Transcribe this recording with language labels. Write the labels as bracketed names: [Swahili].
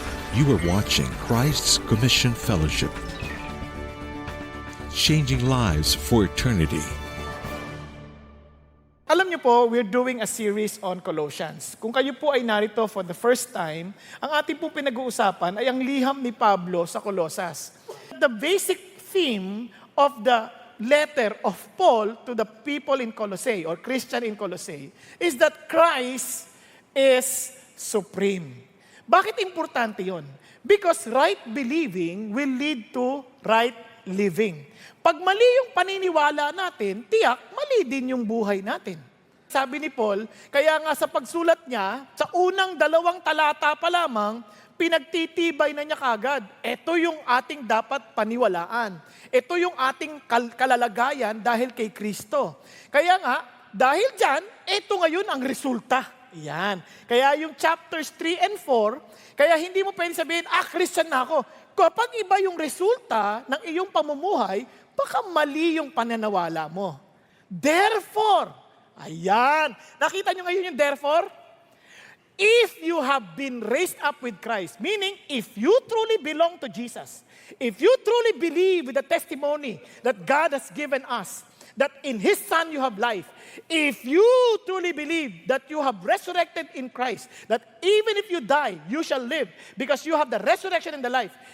[English] You are watching Christ's Commission Fellowship, changing lives for eternity. [Filipino] Alam niyo po, [English] we're doing a series on Colossians. [Filipino] Kung kayo po ay narito for the first time, ang ating po pinag-uusapan ay ang liham ni Pablo sa Colosas. [English] The basic theme of the letter of Paul to the people in Colossae or Christian in Colossae is that Christ is supreme. [Filipino] Bakit importante yon? [English] Because right believing will lead to right living. [Filipino] Pag mali yung paniniwala natin, tiyak, mali din yung buhay natin. Sabi ni Paul, kaya nga sa pagsulat niya, sa unang 2 talata pa lamang, pinagtitibay na niya kagad. Ito yung ating dapat paniwalaan. Ito yung ating kalalagayan dahil kay Kristo. Kaya nga, dahil dyan, ito ngayon ang resulta. Yan. Kaya yung chapters 3 and 4, kaya hindi mo pwede sabihin, Christian na ako. Kapag iba yung resulta ng iyong pamumuhay, baka mali yung pananawala mo. [English] Therefore, [Filipino] ayan. Nakita nyo ngayon yung therefore? [English] If you have been raised up with Christ, meaning if you truly belong to Jesus, if you truly believe with the testimony that God has given us, that in His Son you have life, if you truly believe that you have resurrected in Christ, that even if you die, you shall live because you have the resurrection and the life.